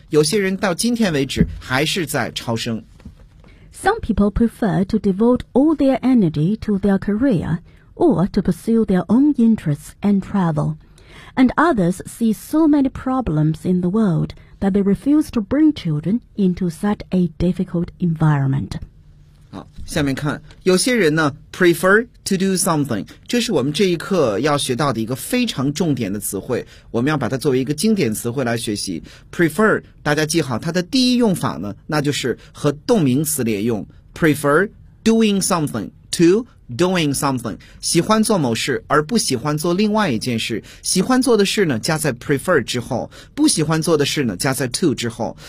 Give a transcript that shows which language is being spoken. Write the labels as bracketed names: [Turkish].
[Chinese] 有些人到今天为止还是在超生。 [English] Some people prefer to devote all their energy to their career or to pursue their own interests and travel. And others see so many problems in the world that they refuse to bring children into such a difficult environment. [Chinese] 好，下面看，有些人呢 [English] prefer to do something. [Chinese] 这是我们这一课要学到的一个非常重点的词汇，我们要把它作为一个经典词汇来学习。 prefer， 大家记好它的第一用法呢，那就是和动名词连用， [English] prefer doing something to doing something， [Chinese] 喜欢做某事而不喜欢做另外一件事，喜欢做的事呢加在 prefer 之后，不喜欢做的事呢加在 to 之后。